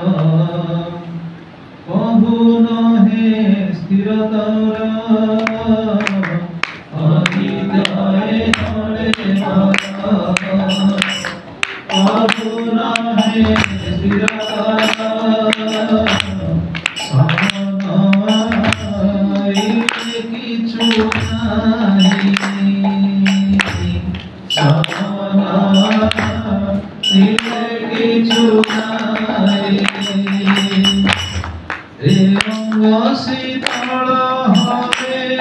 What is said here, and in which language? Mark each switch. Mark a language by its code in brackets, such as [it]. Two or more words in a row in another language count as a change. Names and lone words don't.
[or] କହୁ ନହେ ସ୍ଥିରତର, ଅନିତ୍ୟ ଏ କଳେ ବର କହୁ ନହେ ସ୍ଥିରତର, [bn] কিছু নাই কিছু নাই, এ অঙ্গ শীতল হবে